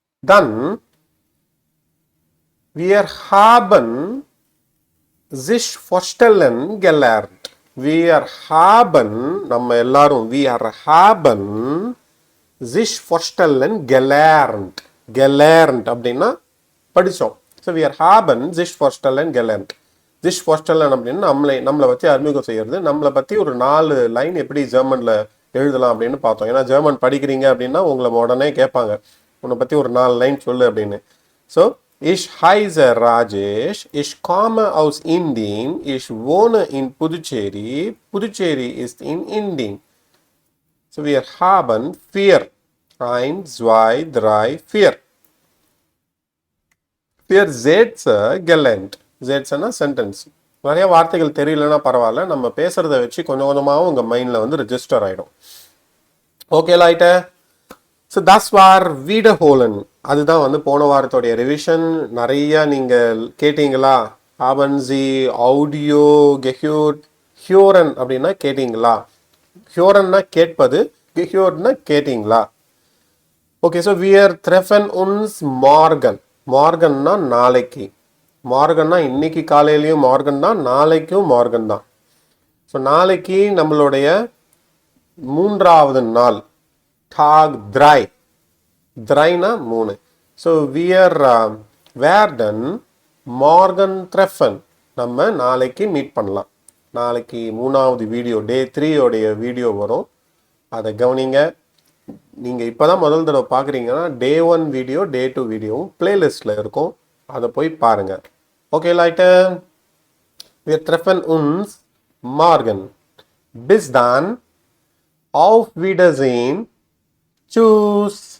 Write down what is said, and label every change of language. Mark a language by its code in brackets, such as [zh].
[de] dann wir haben sich vorstellen gelernt. wir haben [ta] நம்ம எல்லாரும் [de] wir haben sich vorstellen gelernt. [ta] gelernt அப்படின்னா படித்தோம். [de] ஸோ wir haben sich vorstellen gelernt. [ta] sich vorstellen அப்படின்னா நம்மளை பற்றி அறிமுகம் செய்யறது. நம்மளை பற்றி ஒரு 4 லைன் எப்படி ஜெர்மனில் எழுதலாம் அப்படின்னு பார்த்தோம். ஏன்னா ஜெர்மன் படிக்கிறீங்க அப்படின்னா உங்களை உடனே கேட்பாங்க, உன்னை பற்றி ஒரு 4 லைன் சொல்லு அப்படின்னு. [de] ஸோ ich heiße Rajesh, ich komme aus Indien, ich wohne in Puducherry, Puducherry ist in Indien. So wir haben 4. 1 2 3 4 4 Sätze gelernt. Sätze sentence. [ta] நிறைய வார்த்தைகள் தெரியலன்னா பரவாயில்ல, நம்ம பேசுறதை வச்சு கொஞ்சம் கொஞ்சமாக உங்கள் மைண்டில் வந்து ரெஜிஸ்டர் ஆகிடும். [en] Okay லைட்ட. So [de] das war Wiederholen. [ta] அதுதான் வந்து போன வாரத்தோடைய ரிவிஷன். நிறைய நீங்கள் கேட்டீங்களா? [de] haben Sie audio gehört? [ta] hören அப்படின்னா கேட்டீங்களா? hörenனா கேட்பது, gehörtனா கேட்டீங்களா? [de] ஓகே, ஸோ wir treffen uns morgen. [ta] morgenனா நாளைக்கு. morgenனா இன்னைக்கு காலையிலையும் morgen தான், நாளைக்கும் morgen தான். ஸோ நாளைக்கு நம்மளுடைய 3வது நாள். tag 3. 3னா 3. [de] ஸோ wir werden morgen treffen. [ta] நம்ம நாளைக்கு மீட் பண்ணலாம். நாளைக்கு 3வது வீடியோ டே 3 உடைய வீடியோ வரும். அதை கவனிங்க. நீங்கள் இப்போ தான் முதல் தடவை பார்க்குறீங்கன்னா டே 1 வீடியோ டே 2 வீடியோவும் பிளேலிஸ்ட்டில் இருக்கும். அதை போய் பாருங்கள். [de] ஓகே Leute, wir treffen uns morgen. Bis dann, auf Wiedersehen, tschüss.